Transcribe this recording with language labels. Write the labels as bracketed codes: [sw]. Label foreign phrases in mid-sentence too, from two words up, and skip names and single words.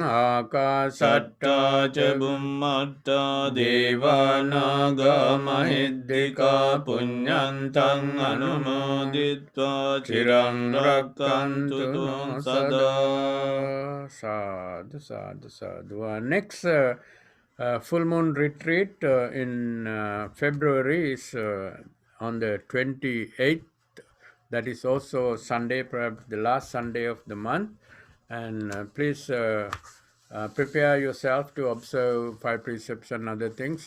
[pi] Akasatta ca bummatta devanaga mahiddhika punyantang anumoditva chirang rakkantu no sada. Sadhu, sadhu, sadhu. [en] Our next full moon retreat in February is on the 28th. That is also Sunday, perhaps the last Sunday of the month. And please prepare yourself to observe five precepts and other things.